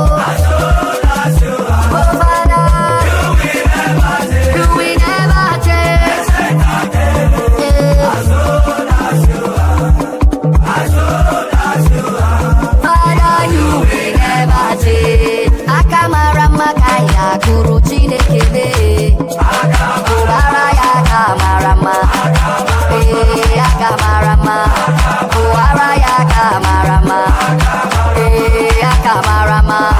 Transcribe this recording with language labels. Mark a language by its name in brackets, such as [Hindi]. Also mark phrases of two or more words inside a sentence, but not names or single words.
[English] as old as you are, Oh, Father, you will never change. you will never change. Ancient of days, Yeah. as old as you are, as old as you are. Father, you will never change. [Igbo] Aka mara mma ka anyị ga-akụrụ Chineke mee. Ụbara ya aka mara mma. Ee, aka mara mma. Ụbara ya aka mara mma. Ee, aka mara mma.